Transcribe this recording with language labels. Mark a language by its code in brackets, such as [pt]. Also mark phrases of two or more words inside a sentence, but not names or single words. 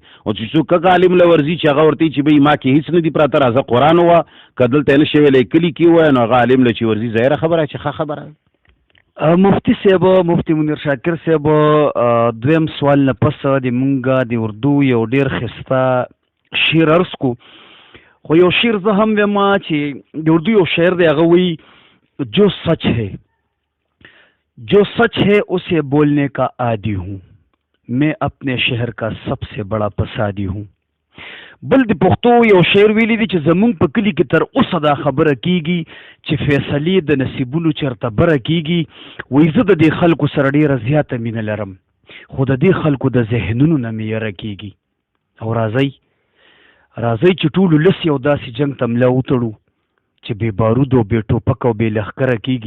[ps] او چې څوک هغه عالم له ورځي چې هغه ورته چې بهی ما کې هېڅ نه دي پراته، راځه قرآن ووایه، که دلته یې نه شي ویلی کلي کې ووایه، نو هغه عالم له چې ورځي ظاهره خبره چې ښه خبره ده. مفتی صاحب، مفتی منیر شاکر صاحب، دویم سوال نه پس د مونږ د اردو یو ډېر ښایسته شعر عرض کو، خو یو شعر زه هم ویم چې د اردو یو شاعر دی هغه وایي [ur] جو سچ ہے جو سچ ہے اسے بولنے کا عادی ہوں، میں اپنے شہر کا سب سے بڑا فسادی ہوں. [ps] بل د پښتو یو شعر ویلی دی چې زمونږ په کلي کې تر اوسه دا خبره کیږي چې فیصلې د نصیبونو چېرته بره کیږي. وایي زه د دې خلکو سره ډېره زیاته مینه لرم، خو د دې خلکو د ذهنونو نه مې یره کیږي. او راځئ چې ټولو لس یو داسې جنګ ته ملا وتړو چې بې بارود او بې ټوپک او بې لښکره کیږي.